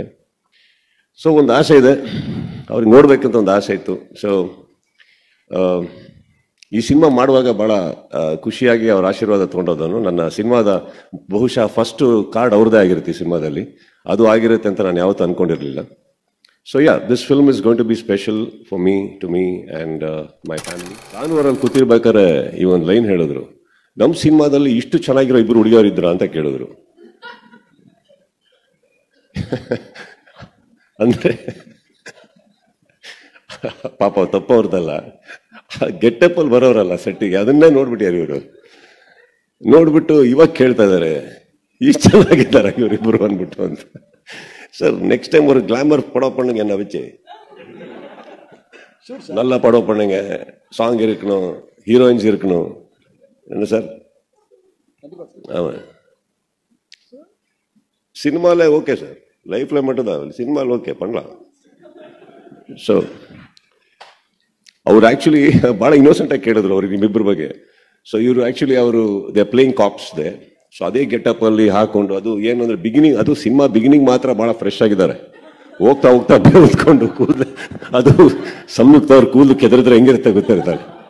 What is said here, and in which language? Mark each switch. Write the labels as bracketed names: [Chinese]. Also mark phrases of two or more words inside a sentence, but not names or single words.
[Kannada] ಸೊ ಒಂದು ಆಸೆ ಇದೆ, ಅವ್ರಿಗೆ ನೋಡ್ಬೇಕಂತ ಒಂದು ಆಸೆ ಇತ್ತು. ಸೊ ಈ ಸಿನಿಮಾ ಮಾಡುವಾಗ ಭಾಳ ಖುಷಿಯಾಗಿ ಅವ್ರ ಆಶೀರ್ವಾದ ತೊಗೊಂಡೋದನು. ನನ್ನ ಸಿನಿಮಾದ ಬಹುಶಃ [English] first card [Kannada] ಅವ್ರದ್ದೇ ಆಗಿರುತ್ತೆ ಈ ಸಿನಿಮಾದಲ್ಲಿ. ಅದು ಆಗಿರುತ್ತೆ ಅಂತ ನಾನು ಯಾವತ್ತೂ ಅಂದ್ಕೊಂಡಿರಲಿಲ್ಲ. [English] So yeah, this film is going to be special for me, to me and my family. [Kannada] ನಾನು ಅವರಲ್ಲಿ ಕೂತಿರ್ಬೇಕಾದ್ರೆ ಈ ಒಂದು ಲೈನ್ ಹೇಳಿದ್ರು, ನಮ್ಮ ಸಿನಿಮಾದಲ್ಲಿ ಇಷ್ಟು ಚೆನ್ನಾಗಿರೋ 2 ಹುಡುಗಿಯರು ಇದ್ರ ಅಂತ ಕೇಳಿದ್ರು. ಅಂದ್ರೆ ಪಾಪ ತಪ್ಪವ್ರದಲ್ಲ, ಗೆಟ್ಟಪ್ಪಲ್ಲಿ ಬರೋರಲ್ಲ ಸೆಟ್ಟಿಗೆ, ಅದನ್ನೇ ನೋಡ್ಬಿಟ್ಟಾರೆ ಇವರು. ನೋಡ್ಬಿಟ್ಟು ಇವಾಗ ಕೇಳ್ತಾ ಇದ್ದಾರೆ ಇಷ್ಟು ಚೆನ್ನಾಗಿದ್ದಾರೆ ಇವರಿಬ್ಬರು ಅಂದ್ಬಿಟ್ಟು ಅಂತ. [Tamil] சார் [English] next time [Tamil] ஒரு கிளாமர் படம் பண்ணுங்க, என்ன வச்சு நல்லா படம் பண்ணுங்க, சாங் இருக்கணும், ஹீரோயின்ஸ் இருக்கணும். என்ன சார்? ஆமாம், சினிமாவில் [English] okay sir, [Tamil] லைஃப்பில் மட்டும்தான், சினிமாவில் ஓகே பண்ணலாம். [Kannada] ஸோ ಅವ್ರು ಆ್ಯಕ್ಚುಲಿ ಭಾಳ ಇನ್ನೋಸೆಂಟಾಗಿ ಕೇಳಿದ್ರು ಅವ್ರಿಗೆ ನಿಮ್ಮಿಬ್ಬರ ಬಗ್ಗೆ. ಸೊ ಇವರು ಆ್ಯಕ್ಚುಲಿ ಅವರು [English] they playing cops they. [Kannada] ಸೊ ಅದೇ ಗೆಟಪ್ ಅಲ್ಲಿ ಹಾಕೊಂಡು, ಅದು ಏನಂದ್ರೆ ಬಿಗಿನಿಂಗ್, ಅದು ಸಿನಿಮಾ ಬಿಗಿನಿಂಗ್ ಮಾತ್ರ ಬಹಳ ಫ್ರೆಶ್ ಆಗಿದ್ದಾರೆ. ಹೋಗ್ತಾ ಹೋಗ್ತಾ ಬೆಳೆದ್ಕೊಂಡು ಕೂದಲು, ಅದು ಸಂಯುಕ್ತ ಅವ್ರ ಕೂದಲು ಕೆದರಿದ್ರೆ ಹೆಂಗಿರುತ್ತೆ ಗೊತ್ತಿರ್ತಾರೆ.